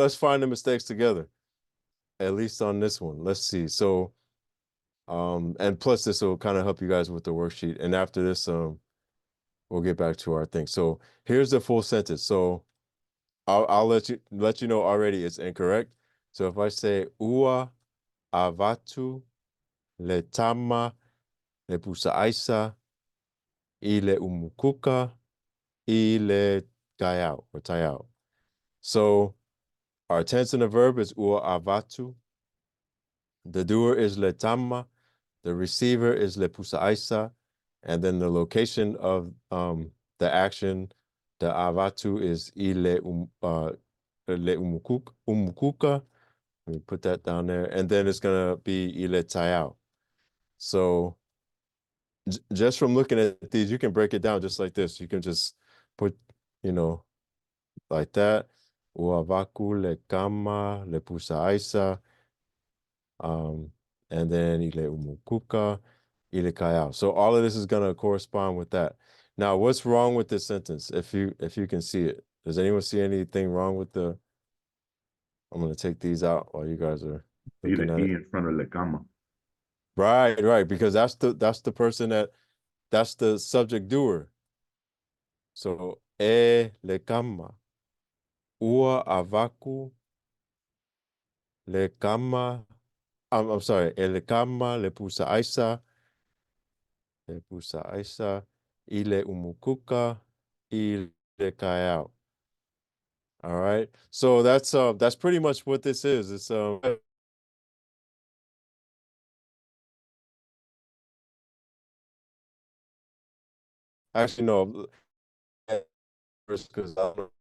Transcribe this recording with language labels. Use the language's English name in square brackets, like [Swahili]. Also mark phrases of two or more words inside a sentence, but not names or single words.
[English] Let's find the mistakes together, at least on this one. Let's see. So, and plus this will kind of help you guys with the worksheet. And after this, we'll get back to our thing. So here's the full sentence. So I'll let you know already it's incorrect. So if I say [Samoan] ua avatu le tama le pusa i le umukuka i le gayao [English] or tayao. So Our tense in the verb is [Samoan] ua avatu. [English] The doer is [Samoan] le tamma. [English] The receiver is [Samoan] le pusa. [English] And then the location of the action, the avatu is [Samoan] le umukuka. [English] Let me put that down there. And then it's gonna be [Samoan] ile tayao. [English] So just from looking at these, you can break it down just like this. You can just put, you know, like that. [Samoan] Uavaku le kama le pusa um, [English] and then [Samoan] ile umukuka, ile kayao. [English] So all of this is gonna correspond with that. Now, what's wrong with this sentence? If you can see it, does anyone see anything wrong with the? I'm gonna take these out while you guys are See looking the at E it. in front of [Samoan] le cama. [English] Right, right, because that's the person that's the subject doer. [Samoan] So le kama, ua avaku le kama. [English] I'm sorry, [Samoan] le kama le pusa aisa, ile umukuka, ile kayao. [English] All right. So that's pretty much what this is. It's actually no, because I'm